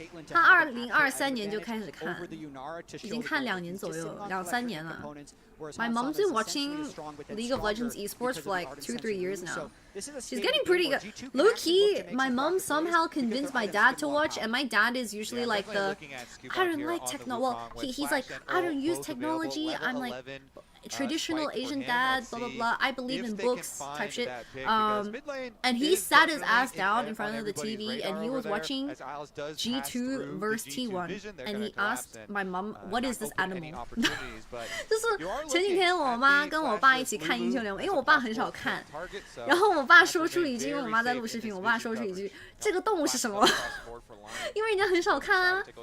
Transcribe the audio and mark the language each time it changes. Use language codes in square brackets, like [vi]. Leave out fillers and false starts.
[zh] 她2023年就开始看，已经看2年左右，2、3年了。 [en] My mom's been watching League of Legends esports for like 2-3 years now. She's getting pretty good. Low key, my mom somehow convinced my dad to watch, and my dad is usually like the I don't like techno. Well, he's like I don't use technology. I'm like traditional Asian dad, blah blah blah. I believe in books type shit. And he sat his ass down in front of the TV and he was watching G2 versus T1, and he asked my mom, "What is this animal?" [zh] 就是前几天我妈跟我爸一起看英雄联盟，因为我爸很少看，然后我爸说出一句，因为我妈在录视频，我爸说出一句，这个动物是什么？因为人家很少看啊。